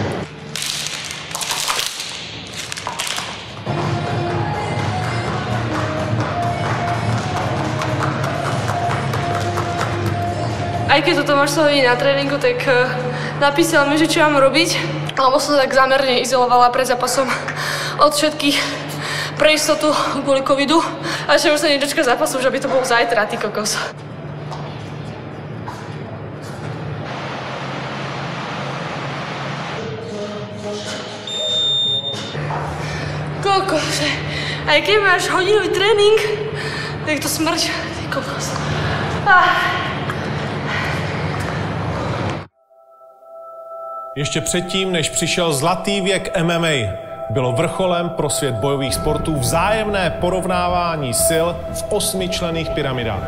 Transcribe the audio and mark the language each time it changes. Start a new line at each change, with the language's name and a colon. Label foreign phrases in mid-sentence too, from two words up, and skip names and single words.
Slovak: Aj keď to Tomáš sa vidí na tréningu, tak napísal mi, že čo mám robiť, lebo som sa tak zámerne izolovala pred zápasom od všetkých pre istotu kvôli covidu a že už sa nedočka zápasu, že by to bol zajtra, ty kokos. Kokos, aj keď máš hodinový trénink, tak to smrť, ty kokos.
Czech: Ještě předtím, než přišel zlatý věk MMA, bylo vrcholem pro svět bojových sportů vzájemné porovnávání sil v 8členných pyramidách.